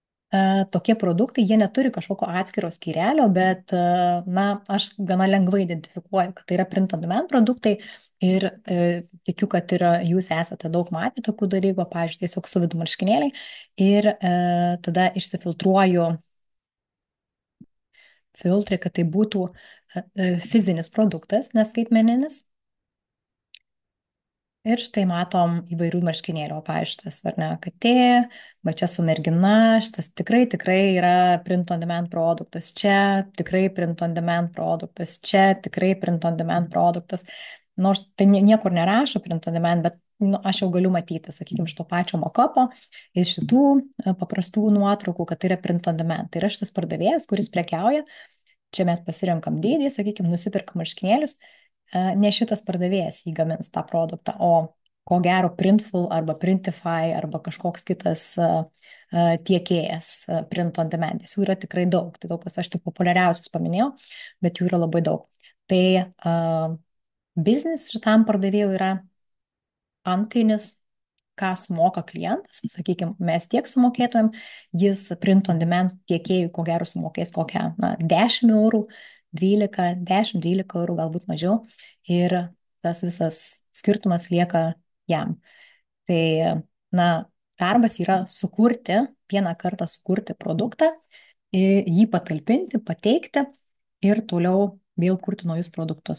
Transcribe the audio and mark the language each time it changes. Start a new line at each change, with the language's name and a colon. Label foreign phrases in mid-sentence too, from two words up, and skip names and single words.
Lithuanian: tokie produktai, jie neturi kažkokio atskiro skyrelio, bet, na, aš gana lengvai identifikuoju, kad tai yra
English: print on demand
Lithuanian: produktai ir tikiu, kad ir jūs esate daug matę tokių dalykų, pavyzdžiui, tiesiog suvidu marškinėliai ir tada išsifiltruoju filtrai, kad tai būtų fizinis produktas, neskaitmeninis. Ir štai matom įvairių marškinėlių, o pavyzdžiui, šitas, ar ne, katė, va čia su mergina, šitas tikrai, tikrai yra
English: print on demand
Lithuanian: produktas, čia tikrai
English: print on demand
Lithuanian: produktas, čia tikrai
English: print on demand
Lithuanian: produktas. Nors tai niekur nerašo
English: print on demand,
Lithuanian: bet nu, aš jau galiu matyti, sakykime, iš to pačio mokapo, iš šitų paprastų nuotraukų, kad tai yra
English: print on demand.
Lithuanian: Tai yra šitas pardavėjas, kuris prekiauja. Čia mes pasirenkam dydį, sakykime, nusipirkam marškinėlius, ne šitas pardavėjas įgamins tą produktą, o ko gero Printful arba Printify arba kažkoks kitas tiekėjas
English: print on demand.
Lithuanian: Jų yra tikrai daug, tai daug kas aš tik populiariausius paminėjau, bet jų yra labai daug. Tai biznis šitam pardavėjui yra antkainis, ką sumoka klientas, sakykime, mes tiek sumokėtumėm, jis
English: print on demand
Lithuanian: tiekėjui ko gero sumokės kokią, na, 10 eurų, 12, 10, 12 eurų, galbūt mažiau, ir tas visas skirtumas lieka jam. Tai, na, darbas yra sukurti, vieną kartą sukurti produktą, jį patalpinti, pateikti ir toliau vėl kurti naujus produktus.